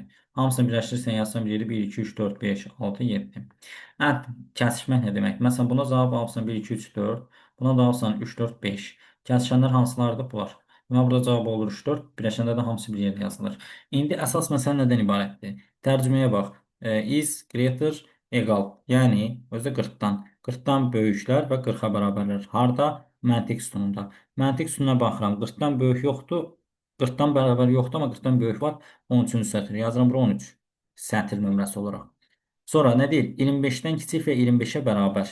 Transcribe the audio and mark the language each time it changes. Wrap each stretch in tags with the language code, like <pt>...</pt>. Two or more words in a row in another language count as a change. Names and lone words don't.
<az>Hamısını birləşdirirsən, yazsan 1, 2, 3, 4, 5, 6, 7. Ət kəsişmək nə demək? Məsələn, buna cavab alsan 1, 2, 3, 4. Buna da alsan 3, 4, 5. Kəsişənlər hansılardır? Bunlar. Və burada cavab olur 3, 4. Birləşəndə də hamısı bir yerdə yazılır. İndi əsas məsələ nədən ibarətdir? Tərcüməyə bax.</az> <en>Is greater egal.</en> <az>Yəni, özü 40-dan. 40-dan böyüklər və 40-a bərabərlər. Harda? Məntiq sütununda. Məntiq sütununa baxıram. 40-dan böyük yoxdur. 40-dan bərabər yoxdur, amma 40-dan böyük var. 13-cü sətr. Yazıram bura 13. Sətr nömrəsi olaraq. Sonra nə deyir? 25-dən kiçik və 25-ə bərabər.</az>